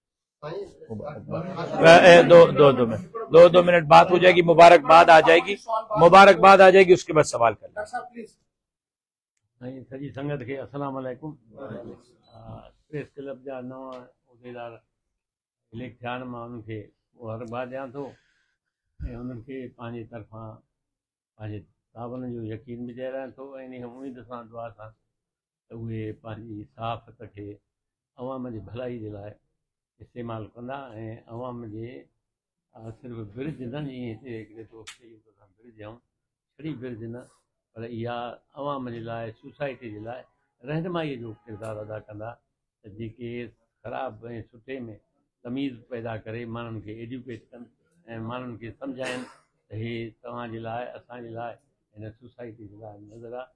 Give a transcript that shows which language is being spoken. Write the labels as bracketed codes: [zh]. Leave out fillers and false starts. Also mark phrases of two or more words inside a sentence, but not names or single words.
[ur] دو منٹ بات ہو جائے گی، مبارکباد آ جائے گی، مبارکباد آ جائے گی، اس کے بعد سوال کر لیں۔ [sd] سجی سنگت کے السلام علیکم۔ پریس کلب جا نواں عہدیدار الیکٹ थिया आहिनि، मां उन्हनि खे मुबारकबाद ॾियां थो ऐं उन्हनि खे पंहिंजे तरफ़ां पंहिंजे सावरनि जो यकीन बि ॾियारां थो ऐं इन उमेद सां दुआ सां त उहे पंहिंजी सहाफ़त खे अवाम जी भलाई जे लाइ इस्तेमालु कंदा ऐं अवाम जे सिर्फ़ु ब्रिज न, जीअं हिते हिकिड़े दोस्त ब्रिज ऐं छड़ी ब्रिज न, पर इहा अवाम जे लाइ, सोसाइटी जे लाइ रहनुमाईअ जो किरदारु अदा कंदा, त जेके ख़राब ऐं सुठे में तमीज़ पैदा करे माण्हुनि खे एजुकेट कनि ऐं माण्हुनि खे सम्झाइनि त हे तव्हांजे लाइ, असांजे लाइ, हिन सोसाइटी जे लाइ नज़र आहे।